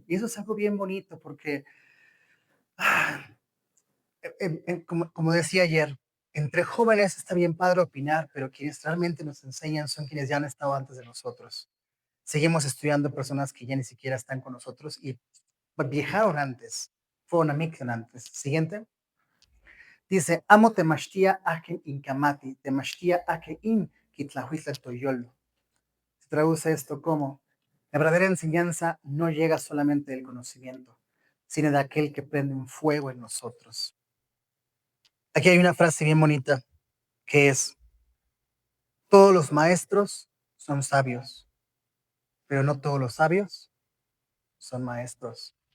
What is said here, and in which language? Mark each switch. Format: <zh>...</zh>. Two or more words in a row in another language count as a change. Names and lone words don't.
<es>Y eso es algo bien bonito porque, ah, como decía ayer, entre jóvenes está bien padre opinar, pero quienes realmente nos enseñan son quienes ya han estado antes de nosotros. Seguimos estudiando personas que ya ni siquiera están con nosotros y viajaron antes, fueron a Mixon antes. Siguiente.</es> <nah>Dice, amo temashtia aken inkamati, temashtia aken in kitlahuizla toyolo.</nah> <es>Se traduce esto como, la verdadera enseñanza no llega solamente del conocimiento, sino de aquel que prende un fuego en nosotros. Aquí hay una frase bien bonita que es, todos los maestros son sabios, pero no todos los sabios son maestros.</es>